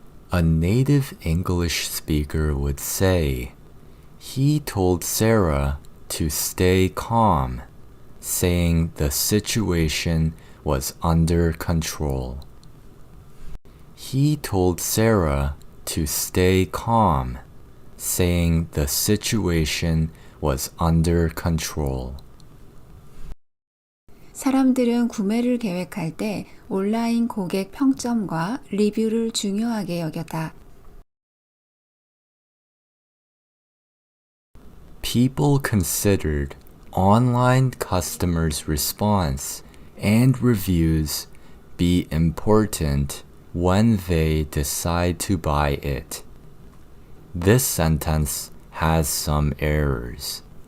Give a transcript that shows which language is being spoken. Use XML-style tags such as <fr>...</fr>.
<en>A native English speaker would say, he told Sarah to stay calm, saying the situation was under control. He told Sarah to stay calm, saying the situation was under control.</en> <ko>사람들은 구매를 계획할 때 온라인 고객 평점과 리뷰를 중요하게 여겼다.</ko> <en>People considered online customers' response and reviews be important when they decide to buy it. This sentence has some errors.</en>